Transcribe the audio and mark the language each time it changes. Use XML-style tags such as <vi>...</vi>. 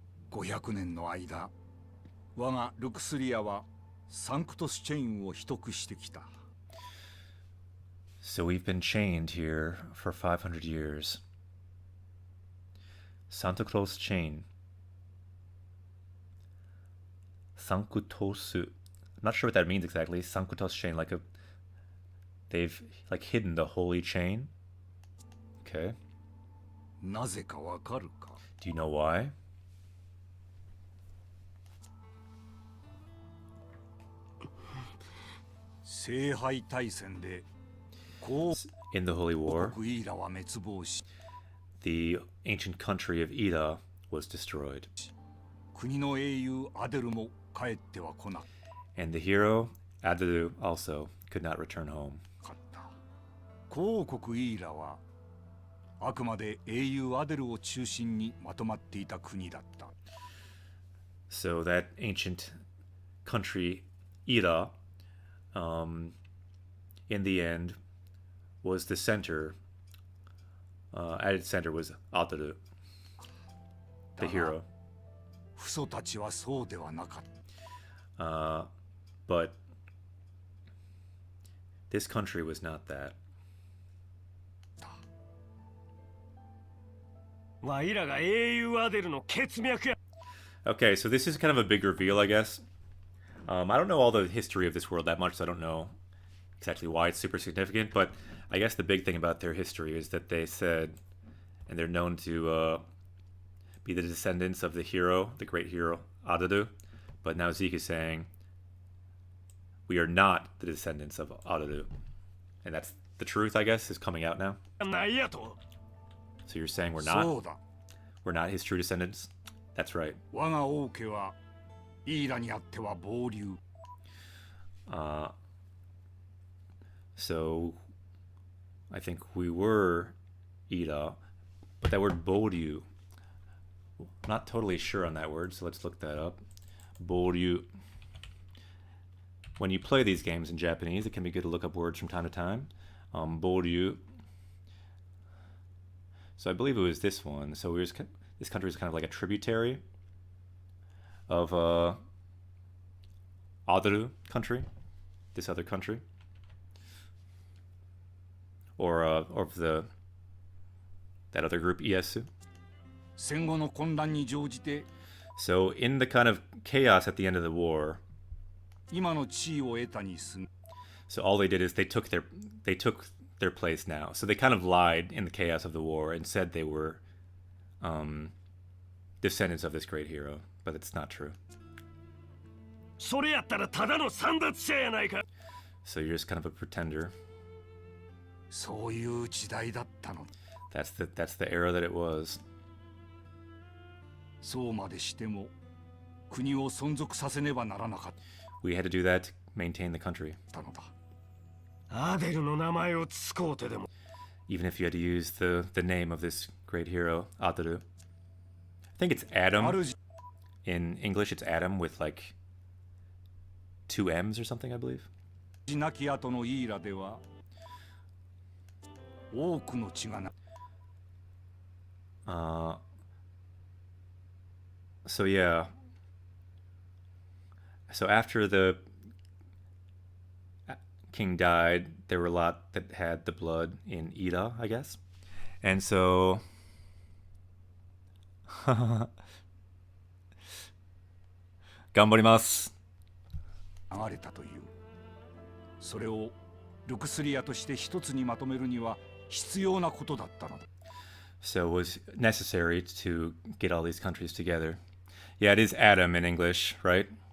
<ja>500年の間、我がルクスリアはサンクトスチェインを秘匿してきた。</ja> <en>So we've been chained here for 500 years. Santa Claus chain. Sankutosu. I'm not sure what that means exactly. Sankutos chain, they've like hidden the holy chain. Okay.</en> <ja>なぜかわかるか？</ja> <en>Do you know why?</en> <ja>聖杯大戦で</ja> <en>In the Holy War,</en> <ja>国イーラは滅亡し、</ja> <en>the ancient country of Ida was destroyed.</en> <ja>国の英雄アデルも帰っては来なか</ja> <en>And the hero, Adelu, also could not return home.</en> <ja>った。公国イーラはあくまで英雄アデルを中心にまとまっていた国だった。</ja> <en>So that ancient country, Ida, in the end, was the center. At its center was Adelu, the hero.</en> <ja>父祖たちはそうではなかった。</ja> <en>But this country was not that.</en> <ja>ワイらが英雄アデルの血脈や。</ja> <en>Okay, so this is kind of a big reveal, I guess. I don't know all the history of this world that much, so I don't know exactly why it's super significant, but I guess the big thing about their history is that they said, and they're known to be the descendants of the hero, the great hero, Adadu, but now Zeke is saying, we are not the descendants of Adadu. And that's the truth, I guess, is coming out now.</en> <ja>なんやと。</ja> <en>So you're saying we're</en> <ja>そ</ja> <en>not?</en> <ja>うだ。</ja> <en>We're not his true descendants? That's right.</en> <ja>我が王家はイーラにあっては暴流。</ja> <en>So I think we were Ida, but that word Boryu, I'm not totally sure on that word, so let's look that up. Boryu. When you play these games in Japanese, it can be good to look up words from time to time. Boryu. So I believe it was this one. So this country is kind of like a tributary of Adaru country, this other country, or of that other group, Ieyasu.</en> <ja>戦後の混乱に乗じて</ja> <en>So in the kind of chaos at the end of the war,</en> <ja>今の地位を得たにすん。</ja> <en>so all they did is they took their place now. So they kind of lied in the chaos of the war and said they were descendants of this great hero, but it's not true.</en> <ja>それやったらただの散奪者やないか。</ja> <en>So you're just kind of a pretender.</en> <ja>そういう時代だったの。</ja> <en>That's the era that it was.</en> <ja>そうまでしても国を存続させねばならなかっ</ja> <en>We had to do that to maintain the country.</en> <ja>たのだ。アデルの名前を使うてでも。</ja> <en>Even if you had to use the name of this great hero, Ataru. I think it's Adam. In English, it's Adam with like 2 M's or something, I believe.</en> <ja>亡き後のイーラでは多くの血がな。</ja> <en>So yeah. So after the king died, there were a lot that had the blood in Ida, I guess. And so</en> <ja>頑張ります。流れたという。それをルクスリアとして一つにまとめるには必要なことだったのだ。</ja> <en>So it was necessary to get all these countries together. Yeah, it is Adam in English, right?</en>